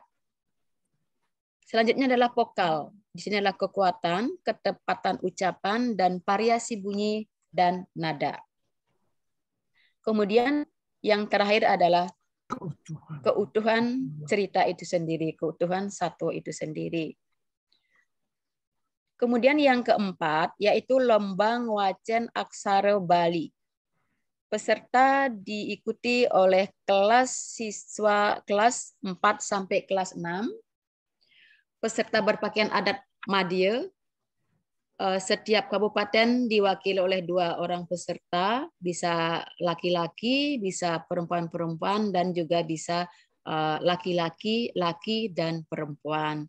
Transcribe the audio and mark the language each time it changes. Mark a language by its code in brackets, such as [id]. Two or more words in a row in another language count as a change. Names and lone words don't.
[id] Selanjutnya adalah vokal. Di sini adalah kekuatan, ketepatan ucapan, dan variasi bunyi dan nada. Kemudian yang terakhir adalah keutuhan cerita itu sendiri, keutuhan satwa itu sendiri. Kemudian yang keempat yaitu lomba ngwacen aksara Bali. Peserta diikuti oleh kelas siswa kelas 4 sampai kelas 6. Peserta berpakaian adat Madya. Setiap kabupaten diwakili oleh 2 orang peserta, bisa laki-laki, bisa perempuan-perempuan, dan juga bisa laki-laki, laki, dan perempuan.